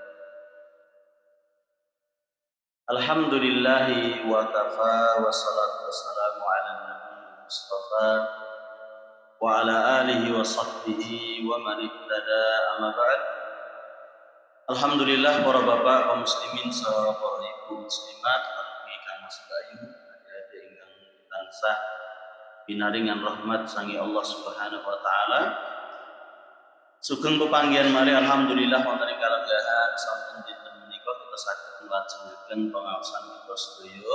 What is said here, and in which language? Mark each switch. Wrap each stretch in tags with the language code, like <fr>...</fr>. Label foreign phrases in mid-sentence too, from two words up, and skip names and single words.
<ar>الحمد لله وكفى والصلاة والسلام على النبي المصطفى وعلى آله وصحبه ومن اهتدى أما بعد.</ar> <jv>Alhamdulillah para bapak kaum muslimin saha para ibu muslimat lan ingkang sedayu adik-adik ingkang tansah binaringan rahmat sangi</jv> <ar>الله سبحانه وتعالى.</ar> <jv>Sugeng pepanggihan malih alhamdulillah wonten ing kalenggahan sampun dinten menika kita saged nglajengaken pengaosan kita sedaya.</jv>